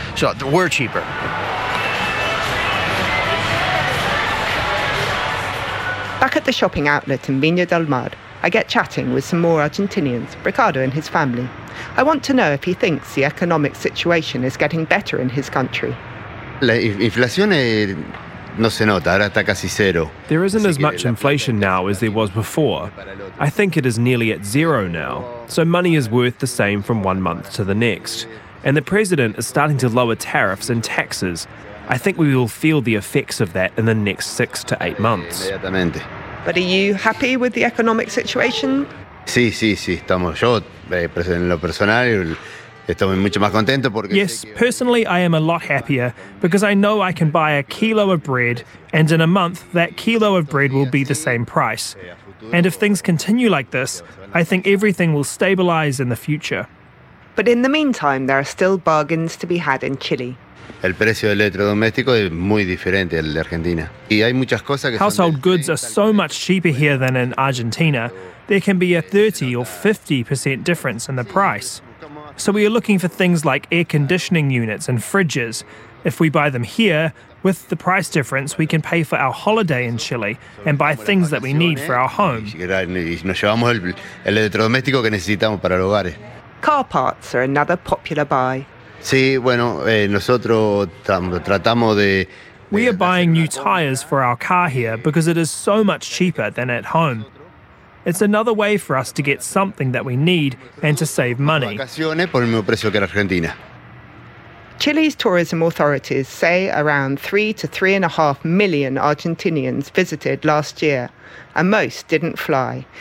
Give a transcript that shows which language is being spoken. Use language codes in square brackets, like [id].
[en] So we're cheaper. Back at the shopping outlet in Viña del Mar, I get chatting with some more Argentinians, Ricardo and his family. I want to know if he thinks the economic situation is getting better in his country. [es] Inflación no se nota, ahora está casi cero. [en] There isn't as much inflation now as there was before. I think it is nearly at zero now. So money is worth the same from one month to the next. And the president is starting to lower tariffs and taxes. I think we will feel the effects of that in the next 6 to 8 months. But are you happy with the economic situation? [es] Sí, estamos yo, en lo personal, estoy mucho más contento porque... [en] Yes, personally I am a lot happier because I know I can buy a kilo of bread and in a month that kilo of bread will be the same price. And if things continue like this, I think everything will stabilize in the future. But in the meantime, there are still bargains to be had in Chile. [es] El precio del electrodoméstico es muy diferente al de Argentina. Y hay muchas cosas que... [en] Household goods are so much cheaper here than in Argentina. There can be a 30 or 50% difference in the price. So we are looking for things like air conditioning units and fridges. If we buy them here, with the price difference, we can pay for our holiday in Chile and buy things that we need for our home. Car parts are another popular buy. [es] Sí, bueno, nosotros tratamos de... [en] We are buying new tires for our car here because it is so much cheaper than at home. It's another way for us to get something that we need and to save money. Chile's tourism authorities say around 3 to 3.5 million Argentinians visited last year, and most didn't fly.